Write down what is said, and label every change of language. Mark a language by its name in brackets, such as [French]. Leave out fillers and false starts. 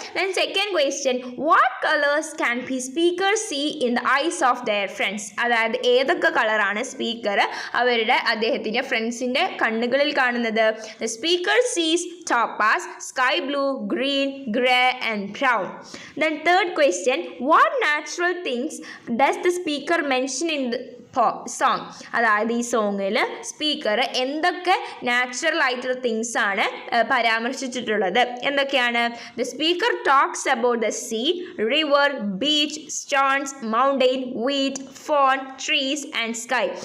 [English] Then second question, what colours can be speaker see in the eyes of their friends? [Malayalam] അതായത് ഏതൊക്കെ കളറാണ് speaker അദ്ദേഹത്തിൻ്റെ ഫ്രണ്ട്സിൻ്റെ കണ്ണുകളിൽ കാണുന്നത്? [English] The speaker sees topaz, sky blue, green, grey and brown. Then third question, what natural things does the speaker mention in the song? [Malayalam] അതായത് ഈ സോങ്ങിൽ സ്പീക്കർ എന്തൊക്കെ നാച്ചുറൽ ആയിട്ടുള്ള തിങ്സ് ആണ് പരാമർശിച്ചിട്ടുള്ളത്? എന്തൊക്കെയാണ്? [English] The speaker talks about the sea, river, beach, stones, mountain, wheat, phone, trees and sky.